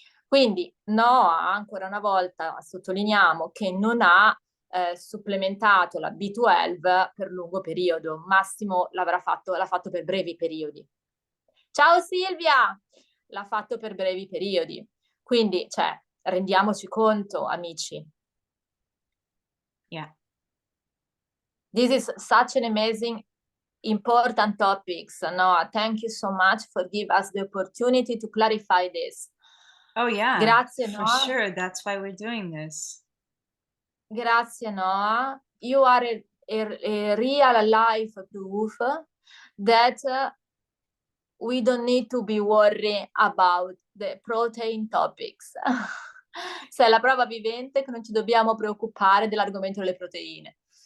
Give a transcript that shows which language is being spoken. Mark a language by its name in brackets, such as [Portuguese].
[Italian] Quindi Noa, ancora una volta sottolineiamo che non ha supplementato la B12 per lungo periodo, massimo l'ha fatto per brevi periodi. Ciao Silvia! L'ha fatto per brevi periodi. Quindi, cioè, rendiamoci conto, amici. [English] Yeah. This is such an amazing, important topics. Noa, thank you so much for giving us the opportunity to clarify this. Oh yeah, [Italian] grazie, [English] for Noa. sure. That's why we're doing this. [Italian] Grazie, Noa. [English] You are a real life proof that we don't need to be worried about the protein topics. [Italian] Sei la prova vivente che non ci dobbiamo preoccupare dell'argomento delle proteine.